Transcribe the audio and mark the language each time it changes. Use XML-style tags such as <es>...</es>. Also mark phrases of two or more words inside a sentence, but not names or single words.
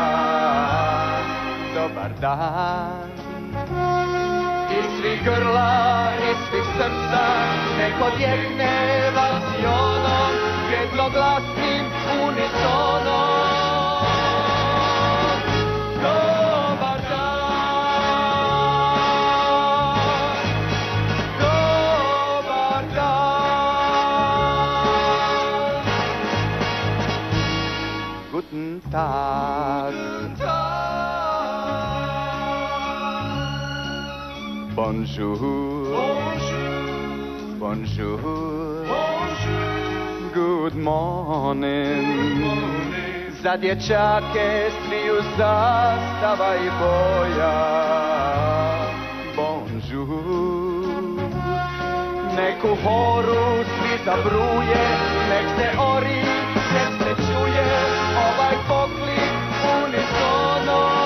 <bs>Dobar dan, iz svih grla, iz svih srca, nek odjekne valsionom, jednoglasnim unisonom.</bs> <de>Guten Tag.</de> <fr>Bonjour. Bonjour. Bonjour.</fr> <en>Good morning.</en> <bs>Za dječake smiju zastava i boja.</bs> <fr>Bonjour.</fr> <bs>Nek u horu svi zabruje, nek se ori, nek se čuje ovaj poklik unisono.</bs>